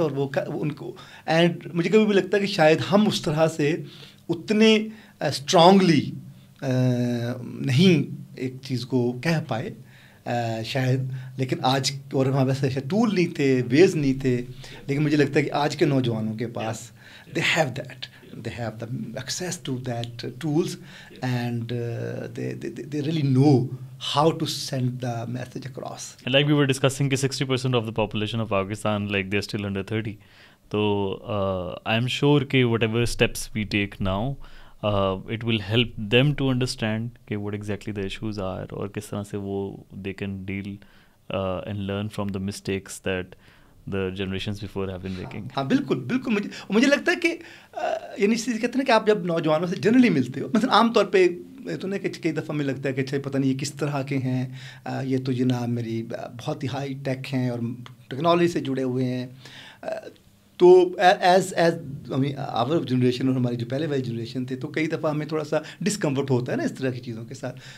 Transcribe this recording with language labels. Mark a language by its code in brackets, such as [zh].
[ur] اور وہ ان کو، اینڈ مجھے کبھی بھی لگتا ہے کہ شاید ہم اس طرح سے اتنے اسٹرانگلی نہیں ایک چیز کو کہہ پائے شاید، لیکن آج، اور ہمارے پاس ٹول نہیں تھے، ویز نہیں تھے، لیکن مجھے لگتا ہے کہ آج کے نوجوانوں کے پاس [en] they have the access to that tools, and they really know how to send the message across. And like we were discussing, 60% of the population of Pakistan, like they're still under 30. So I'm sure that whatever steps we take now, it will help them to understand what exactly the issues are, [ur] اور کس طرح سے وہ [en] they can deal and learn from the mistakes that the generations before have been making. [ur] ہاں بالکل مجھے لگتا ہے کہ یعنی اس چیز کہتے ہیں کہ آپ جب نوجوانوں سے جنرلی ملتے ہو، مثلا عام طور پہ تو نہیں کہ کئی دفعہ مجھے لگتا ہے کہ اچھا پتہ نہیں یہ کس طرح کے ہیں، یہ تو جناب میری بہت ہی ہائی ٹیک ہیں اور ٹیکنالوجی سے جڑے ہوئے ہیں. تو ایز آور جنریشن اور ہماری جو پہلے والی جنریشن تھے، تو کئی دفعہ ہمیں تھوڑا سا ڈسکمفرٹ ہوتا ہے نا اس طرح کی چیزوں کے ساتھ.